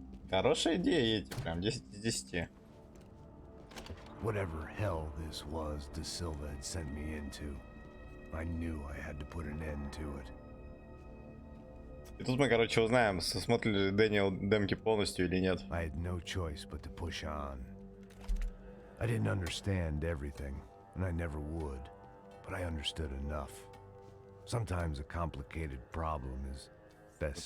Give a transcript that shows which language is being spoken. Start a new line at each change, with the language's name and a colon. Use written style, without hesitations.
Russian: Хорошая идея, эти прям 10 из 10.
English: Whatever hell this was De Silva had sent me into, I knew I had to put an end to it.
Russian: И тут мы, короче, узнаем, смотрит ли Дэниел демки полностью или нет.
English: I had no choice but to push on. I didn't understand everything, and I never would, but I understood enough. Sometimes a complicated problem is best